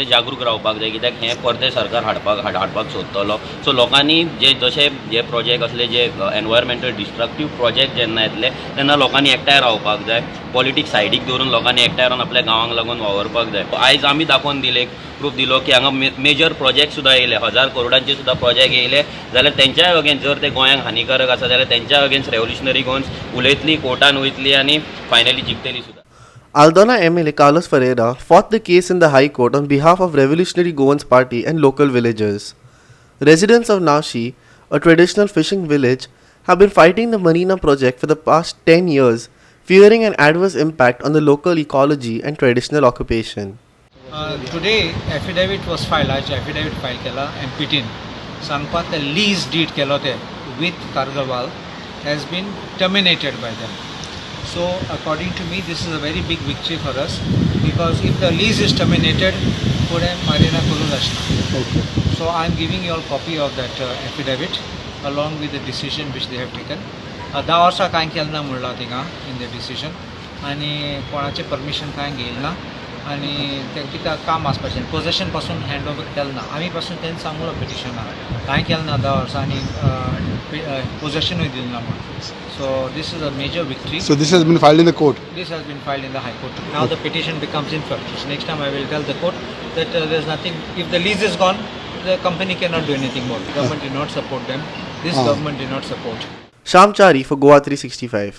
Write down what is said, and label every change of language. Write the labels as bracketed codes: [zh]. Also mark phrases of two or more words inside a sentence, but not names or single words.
[kok] जागरूक रावपाक जाय कित्याक हें परते सरकार हाडपाक सोदतलो सो लोकांनी जे जशे जे प्रोजेक्ट असले जे [en] environmental destructive project [kok] जेन्ना येतले तेन्ना लोकांनी एकठांय रावपाक जाय पॉलिटिक्स सायडीक दवरून लोकांनी एकठांय रावन आपल्या गांवांक लागून वावरपाक जाय आयज आमी दाखोवन दिले प्रूफ दिलो की हांगा [en] major project [kok] सुद्दां येयले 1000 करोडांचे सुद्दां प्रोजेक्ट येयले जाल्यार तेंच्याय अगेन्स्ट जर ते गोंयांक हानिकारक आसा जाल्यार तेंच्या अगेन्स्ट रेव्होल्युशनरी गोन्स उलयतली कोर्टान वयतली आनी फायनली जिखतली सुद्दां. [en] Aldona MLA Carlos Ferreira fought the case in the High Court on behalf of Revolutionary Goans Party and local villagers. Residents of Nashi, a traditional fishing village, have been fighting the marina project for the past 10 years, fearing an adverse impact on the local ecology and traditional occupation. Today, affidavit was filed. आज affidavit file केला and put in. सांगपाक the lease deed [kok] केलो ते [en] with Cargill has been terminated by them. So, according to me, this is a very big victory for us because if the lease is terminated, [kok] पुढे marina करूंक जायना. [en] Okay. So, I am giving you all copy of that affidavit along with the decision which they have taken. [kok] 10 वर्सां कांय केलें ना म्हणला थिंगा [en] in the decision [kok] आनी कोणाचे परमिशन कांय घेयलें ना आनी ते कितें काम आसपाचें पोजेशन पासून [en] hand over [kok] केलें ना आमी पासून तेंच सांगलो पिटिशनाक कांय केलें ना 10 वर्सां आनी पोजेशनूय दिलें ना म्हणून [en] so this is a major victory. So this has been filed in the court? This has been filed in the High Court. Now the petition becomes infirm. So next time I will tell the court that there is nothing, if the lease is gone, the company cannot do anything more. The government did not support them. This government did not support. Sham Chari for GOA365.